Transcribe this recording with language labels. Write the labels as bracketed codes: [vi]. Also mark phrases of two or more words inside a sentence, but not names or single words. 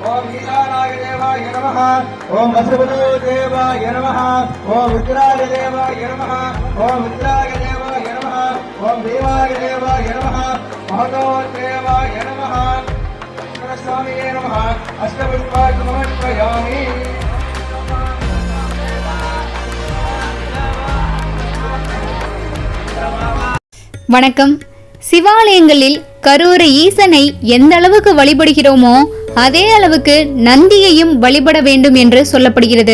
[sa] ईशानाय देवाय नमः ओम वसुदेवाय नमः ओम रुद्राय देवाय नमः ओम रुद्राय देवाय नमः ओम देवाय देवाय नमः महतोदेवाय नमः स्वामिये नमः अष्टपुष्पाय समर्पयामि। [ta] வணக்கம். சிவாலயங்களில் கரூர ஈசனை எந்த அளவுக்கு வழிபடுகிறோமோ அதே அளவுக்கு நந்தியையும் வழிபட வேண்டும் என்று சொல்லப்படுகிறது.